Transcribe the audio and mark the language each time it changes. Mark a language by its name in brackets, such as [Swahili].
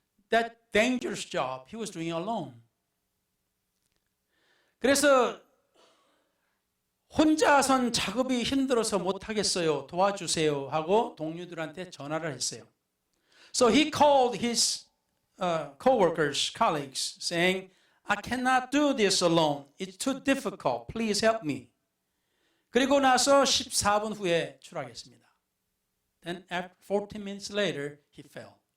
[English] That dangerous job he was doing alone. [Korean] 그래서 혼자선 작업이 힘들어서 못하겠어요. 도와주세요 하고 동료들한테 전화를 했어요. [English] So he called his co-workers, colleagues, saying, I cannot do this alone. It's too difficult. Please help me. [Korean] 그리고 나서 14분 후에 추락했습니다. [English] Then after 14 minutes later, he fell.